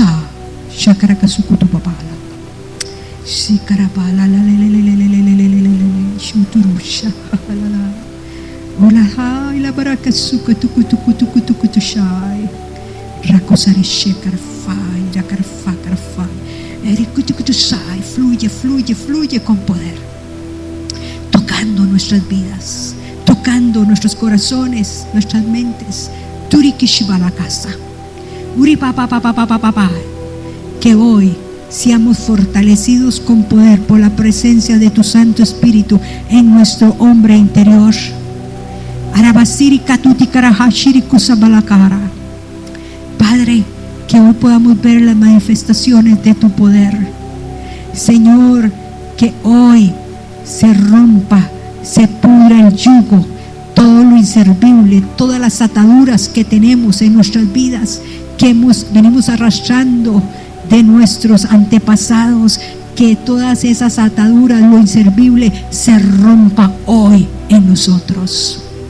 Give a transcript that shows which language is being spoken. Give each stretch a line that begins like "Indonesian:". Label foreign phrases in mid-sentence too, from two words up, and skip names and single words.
Spanish: Shakarakasukutu papala. Shikarabala la shuturusha. Ola hai la barakasuka tukutukutukutukutushai. Rakosarishe karfai. Rakarfai. Erikutukutusai. Fluye con poder. Tocando nuestras vidas. Tocando nuestros corazones, nuestras mentes. Turikishibalakasa. Uri papá. Que hoy seamos fortalecidos con poder por la presencia de tu Santo Espíritu en nuestro hombre interior. Arabasiri katuti karahashiri kusabalakara. Padre, que hoy podamos ver las manifestaciones de tu poder. Señor, que hoy se rompa, se pudra el yugo, todo lo inservible, todas las ataduras que tenemos en nuestras vidas, que venimos arrastrando de nuestros antepasados, que todas esas ataduras, lo inservible, se rompa hoy en nosotros.